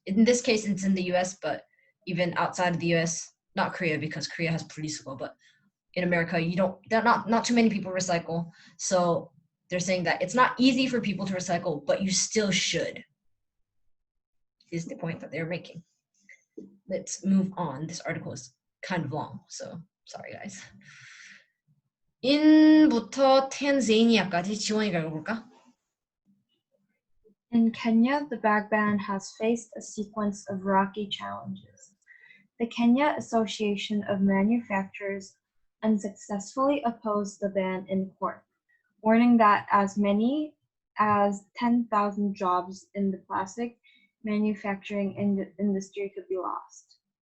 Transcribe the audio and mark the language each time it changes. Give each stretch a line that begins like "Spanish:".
English: In this case, it's in the US, but even outside of the US, not Korea because Korea has recycle, but in America, not too many people recycle. So they're saying that it's not easy for people to recycle, but you still should, is the point that they're making. Let's move on. This article is kind of long, so sorry guys.
Korean: in부터 탄자니아까지 지원이가 읽어볼까?
English: In Kenya, the bag ban has faced a sequence of rocky challenges. The Kenya Association of Manufacturers unsuccessfully opposed the ban in court, warning that as many as 10,000 jobs in the plastic manufacturing industry could be lost.